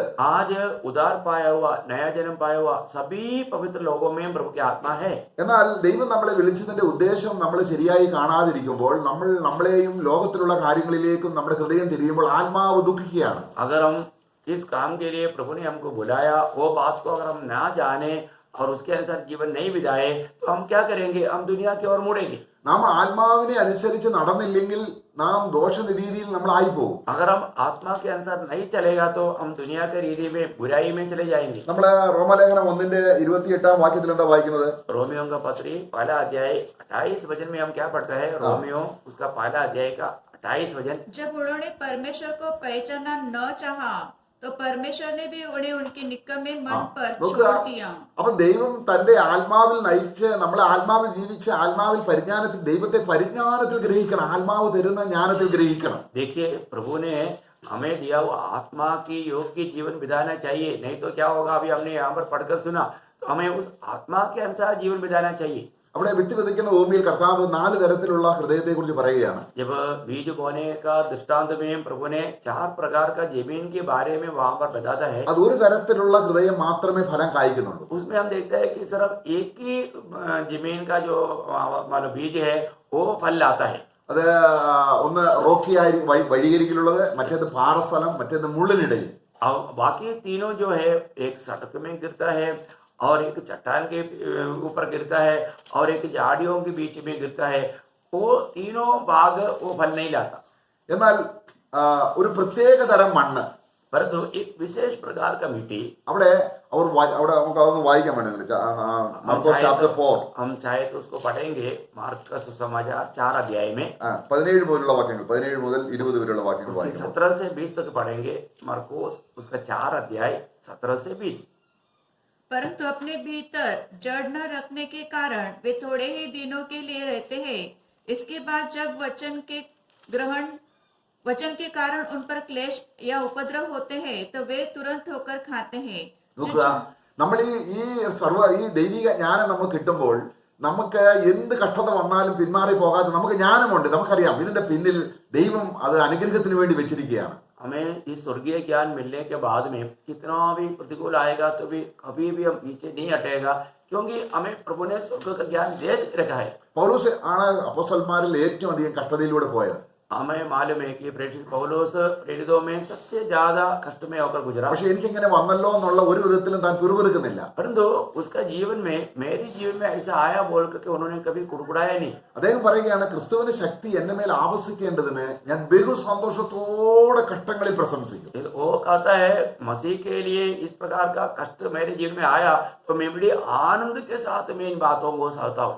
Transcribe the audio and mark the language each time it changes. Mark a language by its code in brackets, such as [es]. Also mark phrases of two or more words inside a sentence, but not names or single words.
[hi] आज उदार पाया हुआ, नया जन्म पाया हुआ सभी पवित्र लोगों में प्रभु की आत्मा है। [ml] എന്നാൽ ദൈവം നമ്മളെ വിളിച്ചതിന്റെ ഉദ്ദേശം നമ്മൾ ശരിയായി കാണാതിരിക്കുമ്പോൾ നമ്മളെയും ലോകത്തിലുള്ള കാര്യങ്ങളിലേക്കും നമ്മുടെ ഹൃദയം തിരിയുമ്പോൾ ആത്മാവ് ദുഃഖിക്കുകയാണ്. [hi] अगर हम इस काम के लिए प्रभु ने हमको बुलाया, वो बात को अगर हम ना जाने और उसके अनुसार जीवन नहीं बिताए तो हम क्या करेंगे? हम दुनिया की ओर मुड़ेंगे। [ml] നാം ആത്മാവിനെ അനുസരിച്ച് നടന്നില്ലെങ്കിൽ നാം ദോഷരീതിയിൽ നമ്മളായി പോകും. [hi] अगर हम आत्मा के अनुसार नहीं चलेगा तो हम दुनिया के रीति में, बुराई में चले जाएंगे। [ml] നമ്മള് റോമലേഖനം 1-ന്റെ 28-ാം വാക്യത്തിൽ എന്താ വായിക്കുന്നത്? [hi] रोमियो का पत्री 1 अध्याय 28 वचन में हम क्या पढ़ते हैं? रोमियो उसका 1 अध्याय का 28 वचन। जब उन्होंने परमेश्वर को पहचानना न चाहा तो परमेश्वर ने भी उन्हें उनके निकम्मे मन पर छोड़ दिया। [ml] അപ്പൊ ദൈവം തന്റെ ആത്മാവിൽ നയിച്ച് നമ്മളെ ആത്മാവിൽ ജീവിച്ച് ആത്മാവിൽ പരിജ്ഞാനത്തിൽ, ദൈവത്തെ പരിജ്ഞാനത്തിൽ ഗ്രഹിക്കണം, ആത്മാവ് തരുന്ന ജ്ഞാനത്തിൽ ഗ്രഹിക്കണം. [hi] देखिए, प्रभु ने हमें दिया हुआ आत्मा की योग्य जीवन बिताना चाहिए, नहीं तो क्या होगा? अभी हमने यहाँ पर पढ़कर सुना, तो हमें उस आत्मा के अनुसार जीवन बिताना चाहिए। [ml] അവിടെ വിത്ത് വിതയ്ക്കുന്ന ഭൂമിയിൽ കർത്താവ് 4 തരത്തിലുള്ള ഹൃദയത്തെ കുറിച്ച് പറയുകയാണ്. [hi] जब बीज बोने का दृष्टांत में प्रभु ने 4 प्रकार का जमीन के बारे में वहां पर बताता है। [ml] അത് ഒരു തരത്തിലുള്ള ഹൃദയം മാത്രമേ ഫലം കായ്ക്കുന്നുള്ളൂ. [hi] उसमें हम देखते हैं कि सिर्फ एक ही जमीन का जो मतलब बीज है वो फल लाता है। [ml] അത് ഒന്ന് റോക്കിയായി വഴിയരികിലുള്ളത്, മറ്റേത് പാറസ്ഥലം, മറ്റേത് മുള്ളിനിടയിൽ. [hi] अब बाकी तीनों जो है, एक सड़क में गिरता है और एक चट्टान के ऊपर गिरता है और एक झाड़ियों के बीच में गिरता है। वो तीनों भाग वो फल नहीं लाता। [ml] എന്നാൽ ഒരു പ്രത്യേക തരം മണ്ണ്, [hi] परंतु एक विशेष प्रकार का मिट्टी, [ml] അവിടെ നമുക്ക് അതൊന്ന് വായിക്കാൻ വേണ്ടി മാർക്കോസ് ചാപ്റ്റർ 4 [hi] हम चाहे तो उसको पढ़ेंगे। मार्क का सुसमाचार 4 अध्याय में [ml] 17 മുതലുള്ള വാക്യങ്ങൾ, 17 മുതൽ 20 വരെയുള്ള വാക്യങ്ങൾ വായിക്കാം. [hi] 17 से 20 तक पढ़ेंगे। मार्कोस उसका 4 अध्याय 17 से 20। परंतु अपने भीतर जड़ न रखने के कारण वे थोड़े ही दिनों के लिए रहते हैं। इसके बाद जब वचन के कारण उन पर क्लेश या उपद्रव होते हैं तो वे तुरंत होकर खाते हैं। [ml] നോക്കുക, നമ്മൾ ഈ ദൈവിക ജ്ഞാനം നമുക്ക് കിട്ടുമ്പോൾ നമുക്ക് എന്ത് കഷ്ടത വന്നാലും പിന്മാറി പോകാതെ നമുക്ക് ജ്ഞാനമുണ്ട്. നമുക്കറിയാം ഇതിന്റെ പിന്നിൽ ദൈവം അത് അനുഗ്രഹത്തിന് വേണ്ടി വെച്ചിരിക്കുകയാണ്. [hi] हमें इस स्वर्गीय ज्ञान मिलने के बाद में कितना भी प्रतिकूल आएगा तो भी कभी भी हम पीछे नहीं हटेगा, क्योंकि हमें प्रभु ने स्वर्ग का ज्ञान दे रखा है। [ml] പൗലോസ് ആണ് അപ്പോസ്തലന്മാരിൽ ഏറ്റവും അധികം കഷ്ടതയിലൂടെ പോയത്. [hi] हमें मालूम है कि प्रेरित पौलुस प्रेरितों में सबसे ज्यादा कष्ट में होकर गुजरा, [ml] പക്ഷെ എനിക്കിങ്ങനെ വന്നല്ലോ എന്നുള്ള ഒരു വിധത്തിലും താൻ പിറുപിറുക്കുന്നില്ല. [hi] परंतु उसका जीवन में मेरे जीवन में ऐसा आया बोल करके उन्होंने कभी कुड़कुड़ाया नहीं. [ml] അദ്ദേഹം പറയുകയാണ്, ക്രിസ്തുവിന്റെ ശക്തി എന്റെ മേൽ ആവസിക്കേണ്ടതിന് ഞാൻ ബഹു സന്തോഷത്തോടെ കഷ്ടങ്ങളിൽ പ്രശംസിക്കും. [hi] वो कहता है मसीह के लिए इस प्रकार का कष्ट मेरे जीवन में आया तो मैं बड़ी आनंद के साथ मैं इन बातों को सहता हूँ.